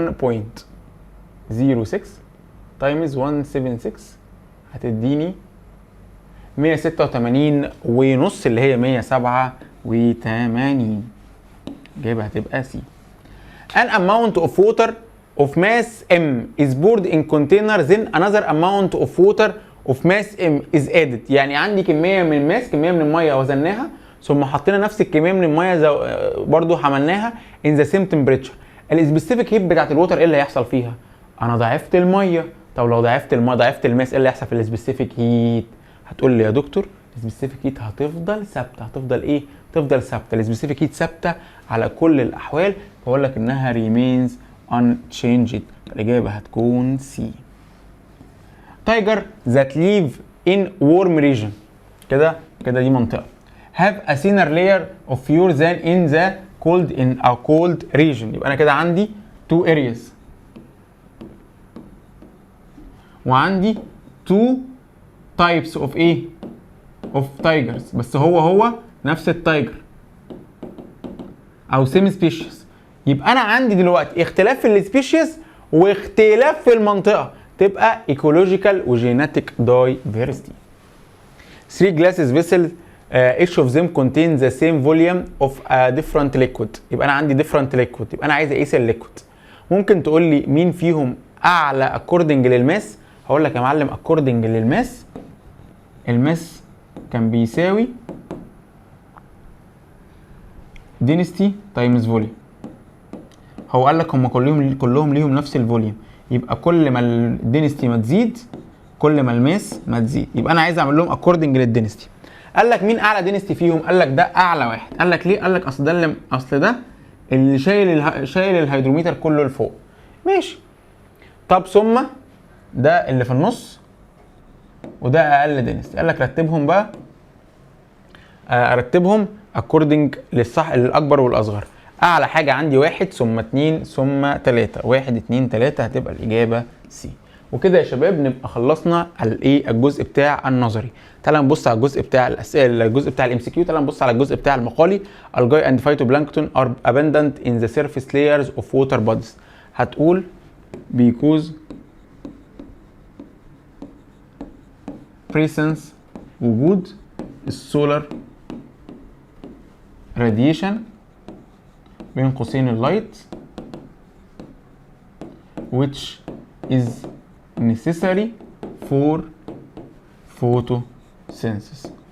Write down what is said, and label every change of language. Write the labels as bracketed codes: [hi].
[ar] 1.06 تايمز 176 هتديني 186 ونص اللي هي 187. الإجابة هتبقى سي. [en] An amount of water of mass m is poured in container then another amount of water of mass m is added. [ar] يعني عندي كمية من الماس، كمية من المية وزناها ثم حطينا نفس الكمية من المية برضو حملناها [en] in the same temperature. [ar] السبيسيفيك هيت بتاعت الووتر ايه اللي هيحصل فيها؟ انا ضعفت المية. طب لو ضعفت المية ضعفت الماس ايه اللي هيحصل في السبيسيفيك هيت؟ هتقول لي يا دكتور السبيسيفيك هيت هتفضل ثابته. هتفضل ايه؟ تفضل ثابته. السبيسيفيك هيت ثابته على كل الاحوال، بقول لك انها [en] remains unchanged. [ar] الاجابه هتكون سي. [en] tiger that live in warm region، [ar] كده دي منطقه [en] have a thinner layer of fur than in the cold region. [ar] يبقى انا كده عندي [en] two areas [ar] وعندي [en] two types of [ar] ايه؟ [en] of tigers، [ar] بس هو نفس التايجر او سيمي سبيشيز. يبقى انا عندي دلوقتي اختلاف في السبيشيز واختلاف في المنطقه، تبقى ايكولوجيكال وجيناتيك دايفيرستي. [en] 3 glasses vessels each of them contain the same volume of a different liquid. [ar] يبقى انا عندي [en] different liquid، [ar] يبقى انا عايز اقيس الليكويد. ممكن تقول لي مين فيهم اعلى according للماس؟ هقول لك يا معلم according للماس، الماس كان بيساوي [en] density times volume. [ar] هو قال لك هم كلهم ليهم نفس الفوليوم، يبقى كل ما الدنستي ما تزيد كل ما الماس ما تزيد. يبقى انا عايز اعمل لهم according للدنستي. قال لك مين اعلى دنستي فيهم؟ قال لك ده اعلى واحد. قال لك ليه؟ قال لك اصل ده اللي شايل الهيدروميتر كله لفوق. ماشي. طب ثم ده اللي في النص وده اقل دنس. قال لك رتبهم بقى، ارتبهم according للصح للاكبر والاصغر. اعلى حاجه عندي 1 ثم 2 ثم 3، 1 2 3 هتبقى الاجابه سي. وكده يا شباب نبقى خلصنا الجزء بتاع النظري. تعال نبص على الجزء بتاع الاسئله، الجزء بتاع الام سي كيو. تعال نبص على الجزء بتاع المقالي. [en] algae and phytoplankton are abundant in the surface layers of water bodies. هتقول because presence [ar] وجود [en] السولار radiation [ar] بين قوسين [en] اللايت which is necessary for photosynthesis.